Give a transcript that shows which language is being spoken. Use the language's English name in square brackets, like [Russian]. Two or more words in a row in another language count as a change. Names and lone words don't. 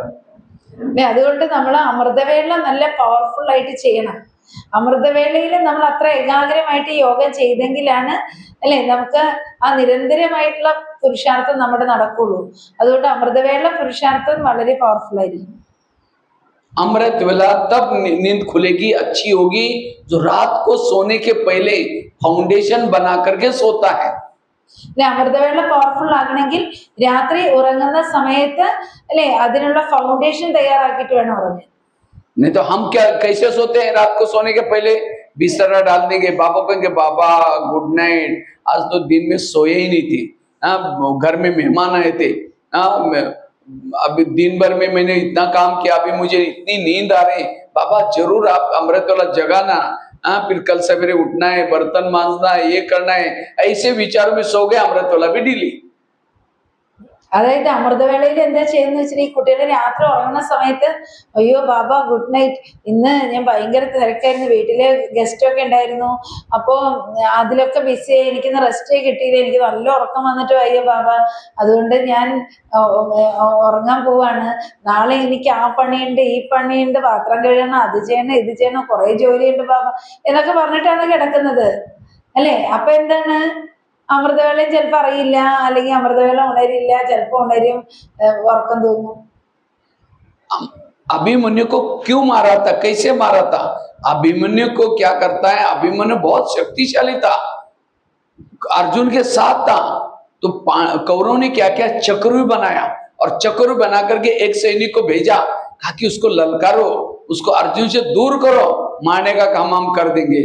[Malayalam] അതുകൊണ്ട് നമ്മൾ അമൃതവേള നല്ല പവർഫുൾ ആയിട്ട് ചെയ്യണം. അമൃതവേളയിൽ നമ്മൾ അത്ര ഏകാഗ്രമായിട്ട് യോഗ ചെയ്തെങ്കിലാണ് അല്ലെ നമുക്ക് ആ നിരന്തരമായിട്ടുള്ള പുരുഷാർത്ഥം നമ്മുടെ നടക്കുള്ളൂ. അതുകൊണ്ട് അമൃതവേള പുരുഷാർത്ഥം വളരെ പവർഫുൾ ആയിരിക്കും. [Hindi] अमृत वेला तब नींद खुलेगी, अच्छी होगी, जो रात को सोने के पहले फाउंडेशन बना करके सोता है। [Malayalam] അല്ലെ? അമൃതവേള പവർഫുൾ ആകണമെങ്കിൽ രാത്രി ഉറങ്ങുന്ന സമയത്ത് അല്ലെ അതിനുള്ള ഫൗണ്ടേഷൻ തയ്യാറാക്കിയിട്ട് വേണം ഉറങ്ങാൻ. [Hindi] नहीं तो हम क्या कैसे सोते हैं, रात को सोने के पहले बिस्तरा डाल देंगे, बाबा कहेंगे बाबा [English] good night, [Hindi] आज तो दिन में सोए ही नहीं थे, घर में मेहमान आए थे, अभी दिन भर में मैंने इतना काम किया, अभी मुझे इतनी नींद आ रही है, बाबा जरूर आप अमृत वाला जगाना, फिर कल सवेरे उठना है, बर्तन मांजना है, ये करना है, ऐसे विचारों में सो गए, अमृत वाला भी डिली। [Malayalam] അതായത് അമൃതവേളയിൽ എന്താ ചെയ്യുന്ന വെച്ചാൽ ഈ കുട്ടികളെ രാത്രി ഉറങ്ങുന്ന സമയത്ത് അയ്യോ ബാബ [English] good night, [Malayalam] ഇന്ന് ഞാൻ ഭയങ്കര തിരക്കായിരുന്നു, വീട്ടില് ഗസ്റ്റ് ഒക്കെ ഉണ്ടായിരുന്നു, അപ്പോ അതിലൊക്കെ ബിസിയായി, എനിക്കിന്ന് റെസ്റ്റ് കിട്ടിയില്ല, എനിക്ക് നല്ല ഉറക്കം വന്നിട്ട് അയ്യോ ബാബ, അതുകൊണ്ട് ഞാൻ ഉറങ്ങാൻ പോവാണ്, നാളെ എനിക്ക് ആ പണിയുണ്ട് ഈ പണിയുണ്ട്, പാത്രം കഴുകണം, അത് ചെയ്യണം ഇത് ചെയ്യണം, കുറെ ജോലിയുണ്ട് ബാബ എന്നൊക്കെ പറഞ്ഞിട്ടാണ് കിടക്കുന്നത് അല്ലെ? അപ്പൊ എന്താണ്, അമൃതവേളയും ചിലപ്പോ അറിയില്ല, അല്ലെങ്കിൽ അമൃതവേള ഉണരില്ല, ചിലപ്പോ ഉണരും, ഉറക്കം തൂങ്ങും. [Hindi] अभिमन्यु को क्यों मारा था, कैसे मारा था? अभिमन्यु को क्या करता है, अभिमन्यु बहुत शक्तिशाली था, अर्जुन के साथ था, तो कौरवों ने क्या क्या चक्र बनाया, और चक्र बना करके एक सैनिक को भेजा, कहा कि उसको ललकारो, उसको अर्जुन से दूर करो, मारने का काम हम कर देंगे।